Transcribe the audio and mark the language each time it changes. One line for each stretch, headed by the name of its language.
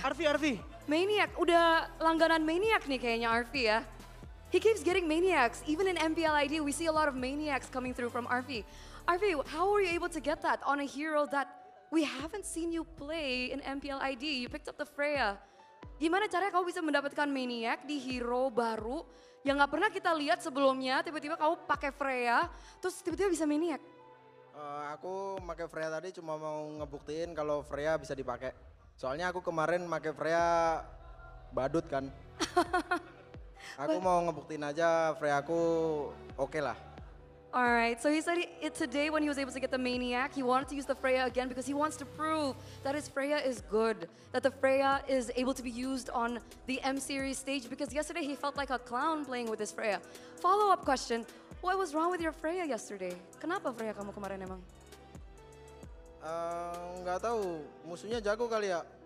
Indonesian: Arfi. Maniac, udah langganan Maniac nih kayaknya Arfi ya.
English: He keeps getting Maniacs. Even in MPLID, we see a lot of Maniacs coming through from Arfi. Arfi, how were you able to get that on a hero that we haven't seen you play in MPLID? You picked up the Freya.
Indonesian: Gimana caranya kamu bisa mendapatkan Maniac di hero baru yang nggak pernah kita lihat sebelumnya, tiba-tiba kamu pakai Freya, terus tiba-tiba bisa Maniac? Aku pakai Freya tadi cuma mau ngebuktiin kalau Freya bisa dipakai. Soalnya aku kemarin pakai Freya badut kan. Aku mau ngebuktiin aja Freya aku oke lah.
English: Alright, so he said today when he was able to get the Maniac, he wanted to use the Freya again because he wants to prove that his Freya is good, that the Freya is able to be used on the M-Series stage because yesterday he felt like a clown playing with his Freya. Follow-up question, what was wrong with your Freya yesterday?
Indonesian: Kenapa Freya kamu kemarin emang? Nggak tahu, musuhnya jago kali ya.